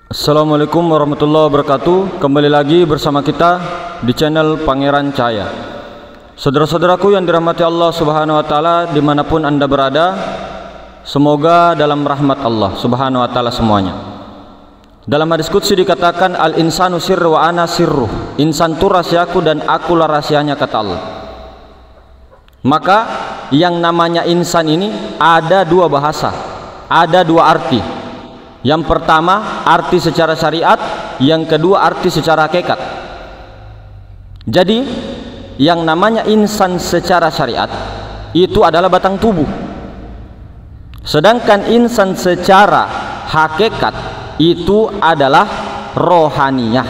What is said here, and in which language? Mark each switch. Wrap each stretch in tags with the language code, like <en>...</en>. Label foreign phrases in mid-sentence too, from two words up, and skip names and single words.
<ar>السلام عليكم ورحمة الله وبركاته.</ar> <id>Kembali lagi bersama kita di channel Pangeran Cahaya. Saudara-saudaraku yang dirahmati Allah</id> <ar>سبحانه وتعالى</ar> <id>dimanapun Anda berada, semoga dalam rahmat Allah</id> <ar>سبحانه وتعالى</ar> <id>semuanya. Dalam hadis qudsi dikatakan,</id> <ar>الإنسان سري وأنا سره.</ar> <id>Insan itu rahasiaku dan akulah rahasianya, kata Allah. Maka yang namanya insan ini ada dua bahasa, ada dua arti. Yang pertama arti secara syariat, yang kedua arti secara hakikat. Jadi yang namanya insan secara syariat itu adalah batang tubuh, sedangkan insan secara hakikat itu adalah rohaniyah.</id>